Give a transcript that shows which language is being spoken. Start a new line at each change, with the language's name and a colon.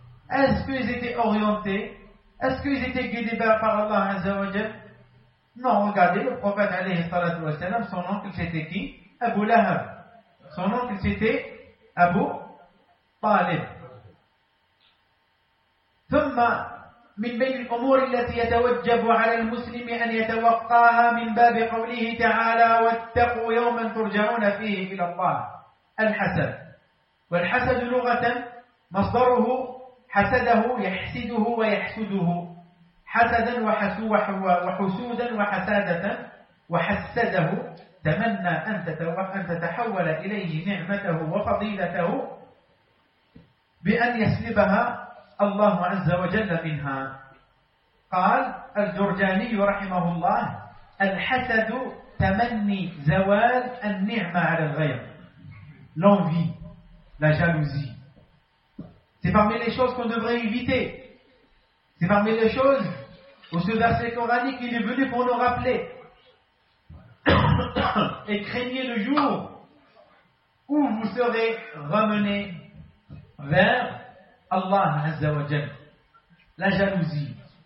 French: Est-ce qu'ils étaient orientés? Est-ce qu'ils étaient guidés par Allah Azza wa Jal? Non, regardez, le prophète alayhi salatu wa salam, son oncle c'était qui? Abu Lahab. Son oncle c'était Abu Talib.
Arabic: ثم من بين الأمور التي يتوجب على المسلم أن يتوقاها من باب قوله تعالى واتقوا يوما ترجعون فيه إلى الله الحسد. والحسد لغة مصدره حسده يحسده ويحسده حسدا وحسودا وحسادة وحسده تمنى أن تتحول إليه نعمته وفضيلته بأن يسلبها الله عز وجل منها. قال الجرجاني رحمه الله الحسد تمني زوال النعمة على الغير.
French: L'envie, la jalousie. C'est parmi les choses qu'on devrait éviter. C'est parmi les choses où ce verset coranique il est venu pour nous rappeler. Et craignez le jour où vous serez ramené vers Allah Azza wa Jal. La jalousie.